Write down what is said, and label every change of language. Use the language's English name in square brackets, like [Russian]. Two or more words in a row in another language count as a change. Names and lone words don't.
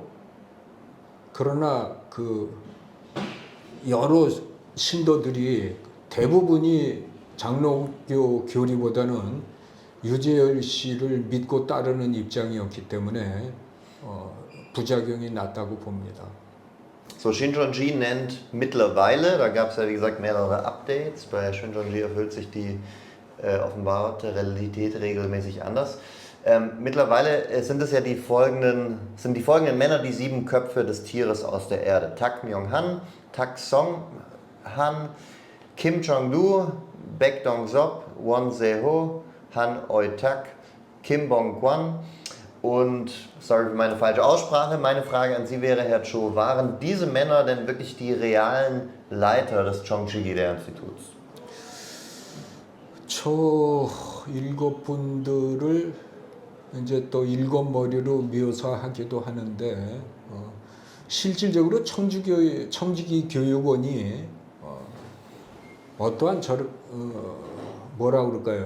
[Korean] 그러나 그 여러 신도들이 대부분이 장로교 교리보다는 유재열 씨를 믿고 따르는 입장이었기 때문에 부작용이 났다고 봅니다. [German] So, Shincheonji nennt mittlerweile, da gab es ja wie gesagt mehrere Updates, bei Shincheonji erfüllt sich die offenbarte Realität regelmäßig anders. Mittlerweile sind es ja die folgenden Männer, die 7 Köpfe des Tieres aus der Erde. Tak Myung-han, Tak Song-han, Kim Jong-du, Baek Dong-sop, Won Se-ho, Han Oi-tak, Kim Bong-kwan und, sorry für meine falsche Aussprache, meine Frage an Sie wäre, Herr Cho, waren diese Männer denn wirklich die realen Leiter des Chongchi-Gilea-Instituts? [Korean] 저 7분들을 이제 또 7머리로 묘사하기도 하는데 실질적으로 청지기 교육원이 어떠한 뭐라 그럴까요?